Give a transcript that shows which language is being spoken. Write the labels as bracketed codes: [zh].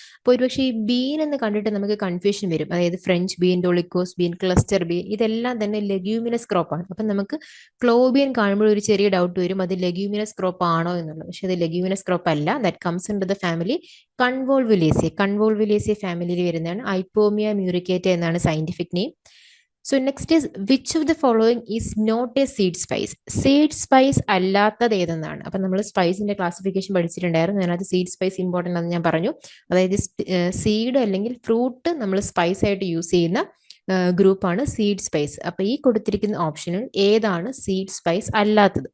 [ml] അപ്പോൾ ഒരുപക്ഷെ ഈ ബീൻ എന്ന് കണ്ടിട്ട് നമുക്ക് കൺഫ്യൂഷൻ വരും. അതായത് French been, ഡോളിക്കോസ് been, cluster been, ഇതെല്ലാം തന്നെ ലെഗ്യൂമിനസ് ക്രോപ്പ് ആണ്. അപ്പം നമുക്ക് ക്ലോവ് ബീൻ കാണുമ്പോൾ ഒരു ചെറിയ ഡൗട്ട് വരും, അത് ലെഗ്യൂമിനസ് ക്രോപ്പ് ആണോ എന്നുള്ളത്. പക്ഷെ അത് ലെഗ്യൂമിനസ് ക്രോപ്പ് അല്ല. [en] That comes under the family convolvulaceae. [ml] കൺവോൾവുലേസിയ ഫാമിലിയിൽ വരുന്നതാണ്. ഐപ്പോമിയ മ്യൂറിക്കേറ്റ എന്നാണ് scientific name. [en] So next is which of the following is not a seed spice? [ml] Seed spice അല്ലാത്തത് ഏതെന്നാണ്. അപ്പം നമ്മൾ സ്പൈസിന്റെ ക്ലാസിഫിക്കേഷൻ പഠിച്ചിട്ടുണ്ടായിരുന്നു. അതിനകത്ത് സീഡ് സ്പൈസ് ഇമ്പോർട്ടൻ്റ് ആണെന്ന് ഞാൻ പറഞ്ഞു. അതായത് സീഡ് അല്ലെങ്കിൽ ഫ്രൂട്ട് നമ്മൾ സ്പൈസ് ആയിട്ട് യൂസ് ചെയ്യുന്ന ഗ്രൂപ്പാണ് സീഡ് സ്പൈസ്. അപ്പൊ ഈ കൊടുത്തിരിക്കുന്ന ഓപ്ഷനിൽ ഏതാണ് സീഡ് സ്പൈസ് അല്ലാത്തത്?